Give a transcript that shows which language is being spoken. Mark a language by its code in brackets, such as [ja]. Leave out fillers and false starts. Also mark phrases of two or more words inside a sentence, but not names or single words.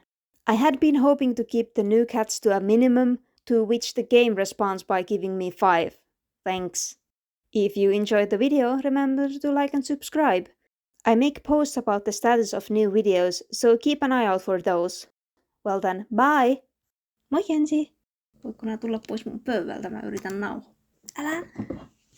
[en] I had been hoping to keep the new cats to a minimum, to which the game responds by giving me 5. Thanks. If you enjoyed the video, remember to like and subscribe. I make posts about the status of new videos, so keep an eye out for those. Well then, bye! [fi] Moi Kensi! Voitko nää tulla pois mun pöydältä? Mä yritän nauhoa. Älä!